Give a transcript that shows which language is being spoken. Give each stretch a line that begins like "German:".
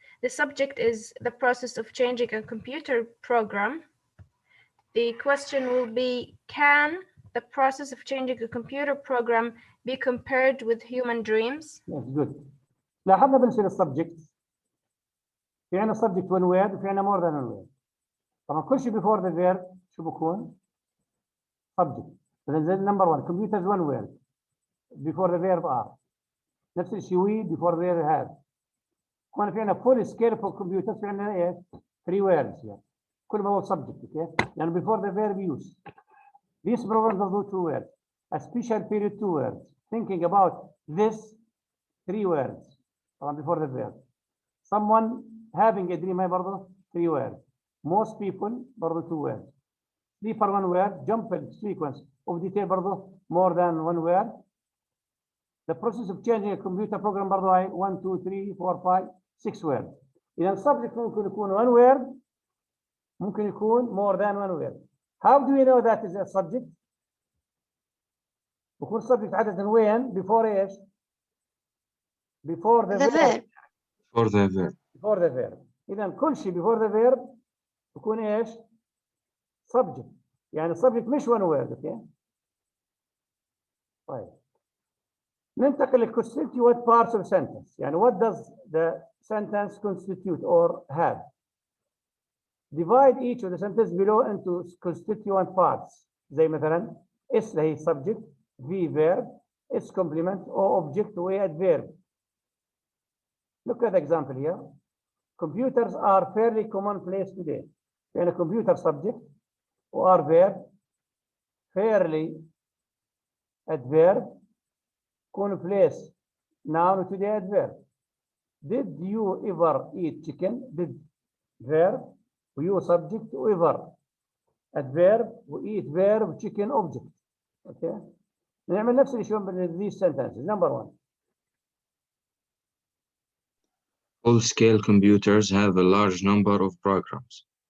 English: The subject is the process of changing a computer program. The question will be, can the process of changing a computer program be compared with human dreams? Yes, good.
Arabic: لاحظنا بالنسبة للسبجكت في عندنا
English: subject one word
Arabic: وفي عندنا
English: more than one word.
Arabic: طبعا كل شيء
English: before the verb
Arabic: شو بكون؟ subject. فإذا
English: number one computers one word before the verb are.
Arabic: نفس الشيء
English: we before the verb have.
Arabic: كون في عندنا
English: full scale for computers
Arabic: في عندنا ايش؟ 3 words يعني. كل ما هو
English: subject okay؟ يعني before the verb use. These programs will do 2 words. A special period 2 words. Thinking about this 3 words. طبعا before the verb. Someone having a dream
Arabic: هاي برضه
English: 3 words. Most people برضه 2 words. Sleeper 1 word. Jumbled sequence of detail
Arabic: برضه
English: more than 1 word. The process of changing a computer program
Arabic: برضه هاي
English: 1 2 3 4 5 6 words. إذا subject
Arabic: ممكن يكون
English: 1 word ممكن يكون more than 1 word. How do we know that is a subject?
Arabic: بكون subject عادة وين؟
English: before ايش؟ Before the verb. For the verb. Before the verb.
Arabic: إذا كل شيء
English: before the verb
Arabic: بكون ايش؟ subject.
English: يعني subject مش one word. Okay? طيب.
Arabic: ننتقل ل
English: constituent parts of sentence.
Arabic: يعني
English: what does the sentence constitute or have? Divide each of the sentences below into constituent parts.
Arabic: زي مثلا
English: S هي subject, V verb, S complement, O object, و adverb. Look at the example here. Computers are fairly commonplace today. يعني computer subject و are verb, fairly adverb, commonplace noun today adverb. Did you ever eat chicken? Did verb, you subject, ever adverb, eat verb, chicken object. Okay.
Arabic: نعمل نفس الشيء بين
English: these sentences. Number 1. Full-scale computers have a large number of programs.